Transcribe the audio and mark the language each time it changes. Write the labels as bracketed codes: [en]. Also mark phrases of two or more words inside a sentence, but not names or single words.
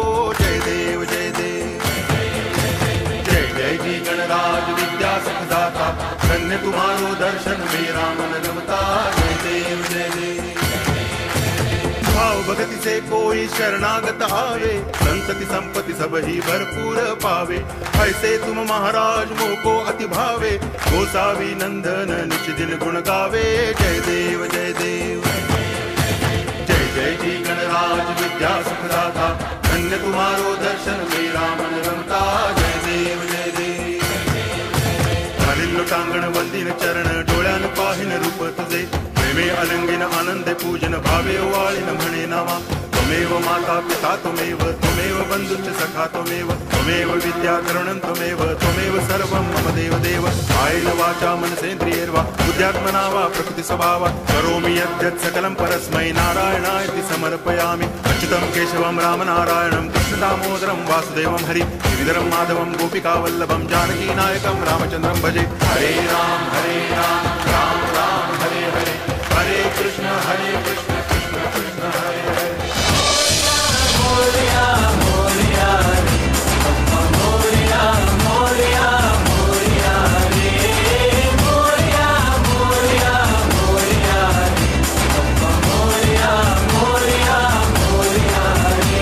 [hi] जय देव जय देव जय जय जी गणराज विद्या सुखदाता, धन्य तुम्हारो दर्शन मेरा मन रमता। जय देव जय देव भाव भगति से कोई शरणागत आवे, संतति संपत्ति सब ही भरपूर पावे। ऐसे तुम महाराज मोको अति भावे, गोसावी नंदन निच दिन गुण गावे। जय देव जय देव जय जय जी गणराज विद्या सुखदाता, धन्य तुम्हारो दर्शन मेरा मन रमता। [mr] जय देव जय देव हरिल्लो टांगण वंदिन चरण, डोळ्यान पाहिन रूप तुझे। प्रेमे अलंगिन आनंदे पूजन, भावे वाळिन म्हणे नामा। [sa] त्वमेव माता पिता त्वमेव, त्वमेव बंधुश्च सखा त्वमेव, त्वमेव विद्या करुणं त्वमेव, त्वमेव सर्वं मम देव देव। कायेन वाचा मनसेन्द्रियैर्वा बुद्ध्यात्मना वा प्रकृति स्वभावा, करोमि यद्यत् सकलं परस्मै नारायणायति समर्पयामि। अच्युतं केशवं रामनारायणं कृष्ण दामोदरं वासुदेवं हरि, गिरिधरं माधवं गोपिकावल्लभं जानकीनायकं रामचन्द्रं भजे। हरे राम राम राम हरे हरे, हरे कृष्ण कृष्ण कृष्ण हरे हरे। [mr] मोरिया मोरिया रे अम्मा, मोरिया मोरिया मोरिया रे, मोरिया मोरिया मोरिया रे अम्मा, मोरिया मोरिया मोरिया रे।